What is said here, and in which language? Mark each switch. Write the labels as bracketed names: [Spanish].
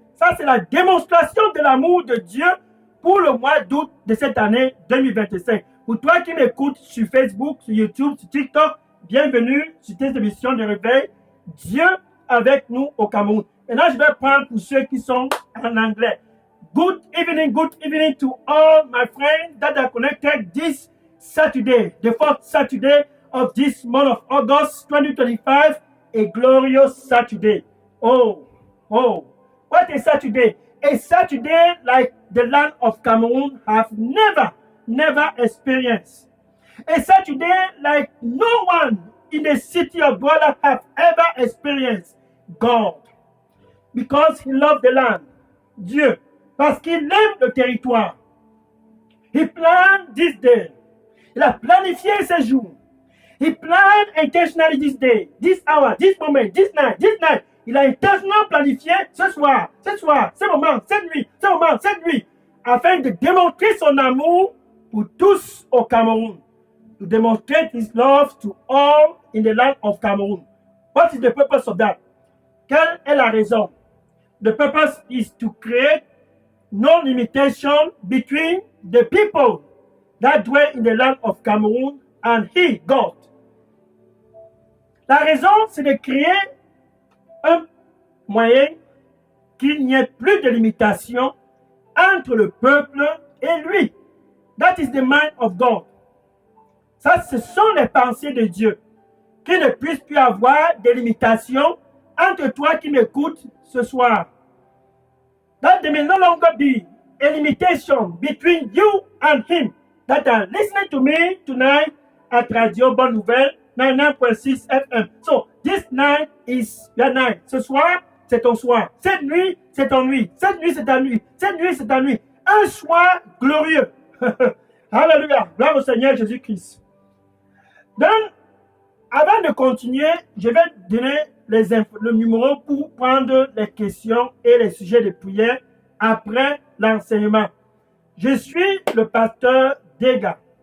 [French] Ça, c'est la démonstration de l'amour de Dieu pour le mois d'août de cette année 2025. Pour toi qui m'écoutes sur Facebook, sur YouTube, sur TikTok, bienvenue sur tes émissions de réveil. Dieu avec nous au Cameroun. Maintenant, je vais prendre pour ceux qui sont en anglais. [English] Good evening to all my friends that are connected this Saturday, the fourth Saturday of this month of August 2025, a glorious Saturday. Oh, what a Saturday. A Saturday like the land of Cameroon have never experienced. A Saturday like no one in the city of Douala have ever experienced. God. Because he loved the land. [French] Dieu. Parce qu'il aime le territoire. [English] He planned this day. [French] Il a planifié ce jour. [English] He planned intentionally this day, this hour, this moment, this night. [French] Il a intentionellement planifié ce soir, ce moment, cette nuit, afin de démontrer son amour pour tous au Cameroun. [English] To demonstrate his love to all in the land of Cameroon. What is the purpose of that? [French] Quelle est la raison? [English] The purpose is to create no limitation between the people that dwell in the land of Cameroon and he, God. [French] La raison, c'est de créer un moyen qu'il n'y ait plus de limitation entre le peuple et lui. [English] That is the mind of God. [French] Ça, ce sont les pensées de Dieu. Qu'il ne puisse plus avoir de limitation entre toi qui m'écoutes ce soir. [English] That there may no longer be a limitation between you and him that are listening to me tonight at Radio Bonne Nouvelle 99.6 FM. So, this night is your night. [French] Ce soir, c'est ton soir. Cette nuit, c'est ton nuit. Cette nuit, c'est ta nuit. Cette nuit, c'est ta nuit. Un soir glorieux. Alléluia. Gloire au Seigneur Jésus-Christ. Donc, avant de continuer, je vais donner le numéro pour prendre les questions et les sujets de prière après l'enseignement. Je suis le pasteur Dega.